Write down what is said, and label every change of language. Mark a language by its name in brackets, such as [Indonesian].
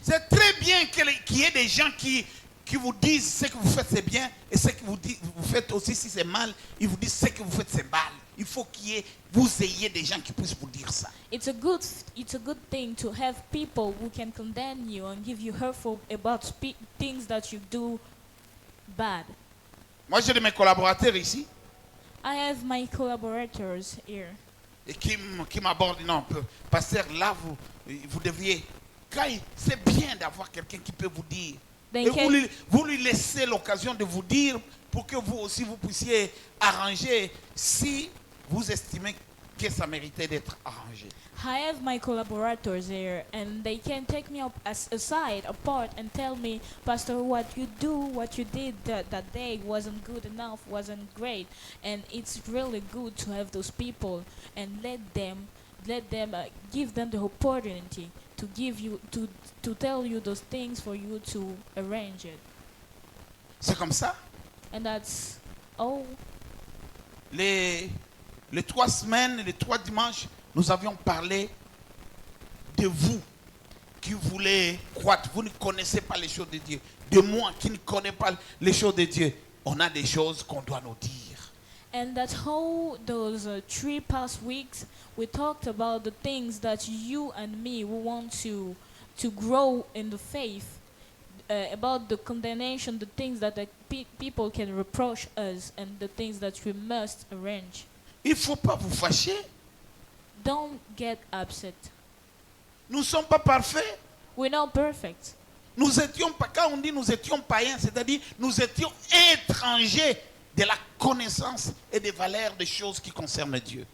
[French] C'est très bien qu'il y ait des gens qui vous disent ce que vous faites c'est bien et ce que vous faites aussi si c'est mal, ils vous disent ce que vous faites c'est mal. Il faut vous ayez des gens qui puissent vous dire ça. [English] It's a good thing to have people who can condemn you and give you hurtful about things that you do bad. [French] Moi j'ai de mes collaborateurs ici. [English] I have my collaborators here. [French] et qui m'aborde, non, pasteur, là, vous devriez, c'est bien d'avoir quelqu'un qui peut vous dire. [English] Then [French] Et [English] can- [French] vous lui laissez l'occasion de vous dire pour que vous aussi vous puissiez arranger si vous estimez que ça méritait d'être arrangé. [English] I have my collaborators here, and they can take me up aside, apart, and tell me, Pastor, what you did that day wasn't good enough, wasn't great, and it's really good to have those people and let them give them the opportunity to give you to tell you those things for you to arrange it, [French] C'est comme ça. [English] and that's all. [French] Les 3 semaines, les 3 dimanches, nous avions parlé de vous qui voulez croître. Vous ne connaissez pas les choses de Dieu. De moi qui ne connais pas les choses de Dieu. On a des choses qu'on doit nous dire. [English] And that whole those 3 past weeks, we talked about the things that you and me we want to grow in the faith, about the condemnation, the things that the people can reproach us, and the things that we must arrange. [French] Il ne faut pas vous fâcher. [English] Don't get upset. [French] Nous ne sommes pas parfaits. [English] We're not perfect. [French] Nous étions pas, quand on dit nous étions païens, c'est-à-dire nous étions étrangers de la connaissance et des valeurs des choses qui concernent Dieu.